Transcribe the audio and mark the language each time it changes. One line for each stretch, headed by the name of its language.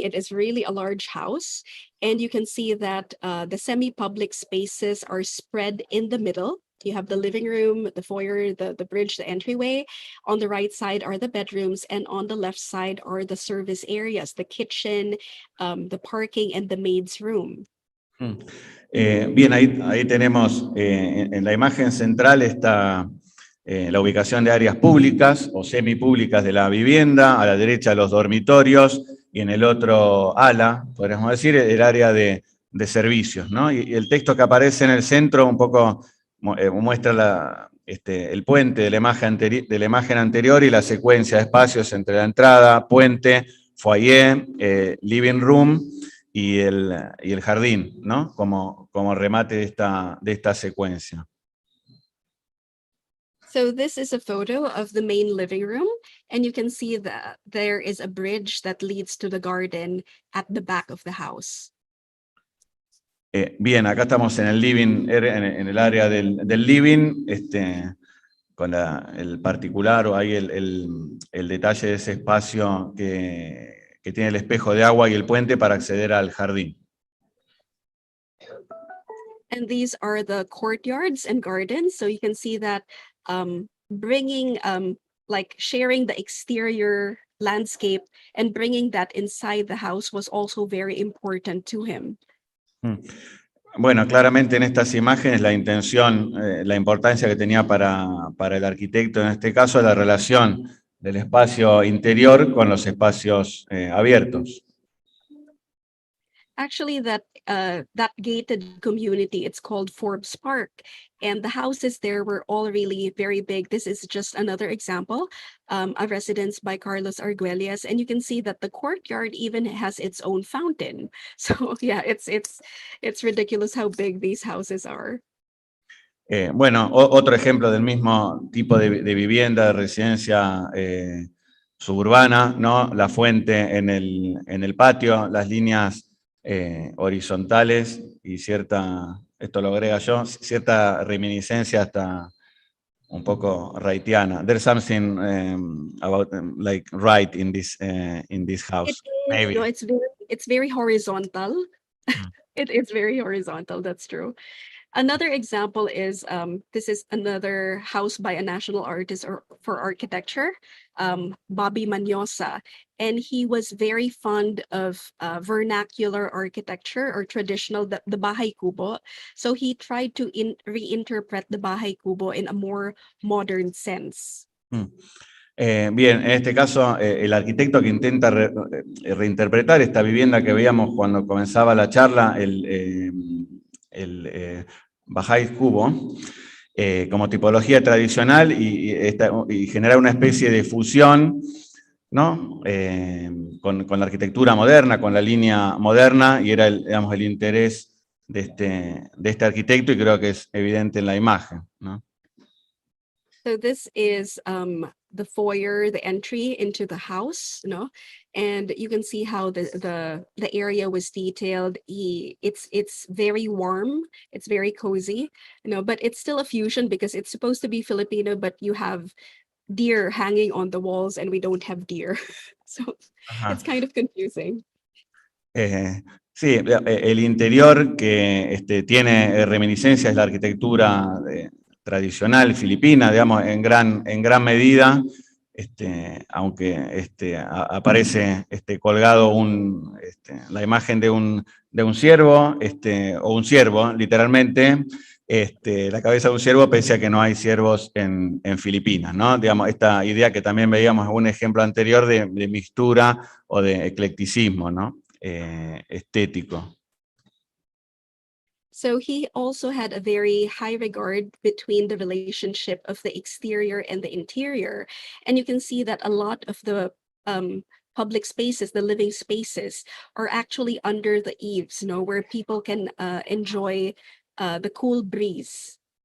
English: It is really a large house. And you can see that the semi-public spaces are spread in the middle. You have the living room, the foyer, the bridge, the entryway. On the right side are the bedrooms, and on the left side are the service areas, the kitchen, the parking, and the maid's room.
Spanish: Bien, ahí tenemos, en la imagen central está la ubicación de áreas públicas o semipúblicas de la vivienda, a la derecha los dormitorios y en el otro ala, podríamos decir, el área de servicios, ¿no? Y el texto que aparece en el centro un poco muestra el puente de la imagen anterior y la secuencia de espacios entre la entrada, puente, foyer, living room y el jardín, ¿no? Como remate de esta secuencia.
English: So this is a photo of the main living room, and you can see that there is a bridge that leads to the garden at the back of the house.
Spanish: Bien, acá estamos en el living, en el área del living, con el particular o ahí el detalle de ese espacio que tiene el espejo de agua y el puente para acceder al jardín.
English: And these are the courtyards and gardens. So you can see that bringing, like sharing the exterior landscape and bringing that inside the house was also very important to him.
Spanish: Bueno, claramente en estas imágenes la intención, la importancia que tenía para el arquitecto, en este caso, la relación del espacio interior con los espacios abiertos.
English: Actually, that gated community, it's called Forbes Park, and the houses there were all really very big. This is just another example, a residence by Carlos Arguelles, and you can see that the courtyard even has its own fountain. So yeah, it's ridiculous how big these houses are.
Spanish: Bueno, otro ejemplo del mismo tipo de vivienda, de residencia suburbana, ¿no? La fuente en el patio, las líneas horizontales y esto lo agrega yo, cierta reminiscencia hasta un poco wrightiana.
English: There's something about like right in this house. Maybe. No, it's very horizontal. It's very horizontal, that's true. Another example is this is another house by a national artist or for architecture, Bobby Manyosa. And he was very fond of vernacular architecture or traditional, the Bahay Kubo. So he tried to reinterpret the Bahay Kubo in a more modern sense.
Spanish: Bien, en este caso, el arquitecto que intenta reinterpretar esta vivienda que veíamos cuando comenzaba la charla, el Bahá'í Kubo, como tipología tradicional y generar una especie de fusión, ¿no? Con la arquitectura moderna, con la línea moderna, y era digamos, el interés de este arquitecto, y creo que es evidente en la imagen, ¿no?
English: So this is the foyer, the entry into the house, no? And you can see how the area was detailed. It's very warm, it's very cozy, but it's still a fusion because it's supposed to be Filipino, but you have deer hanging on the walls and we don't have deer. So it's kind of confusing.
Spanish: Sí, el interior que tiene reminiscencias de la arquitectura tradicional filipina, digamos, en gran medida, aunque aparece colgado la imagen de un ciervo, o un ciervo, literalmente, la cabeza de un ciervo, pese a que no hay ciervos en Filipinas, ¿no? Digamos, esta idea que también veíamos en un ejemplo anterior de mixtura o de eclecticismo, ¿no? Estético.
English: So he also had a very high regard between the relationship of the exterior and the interior. And you can see that a lot of the public spaces, the living spaces, are actually under the eaves, where people can enjoy the cool breeze.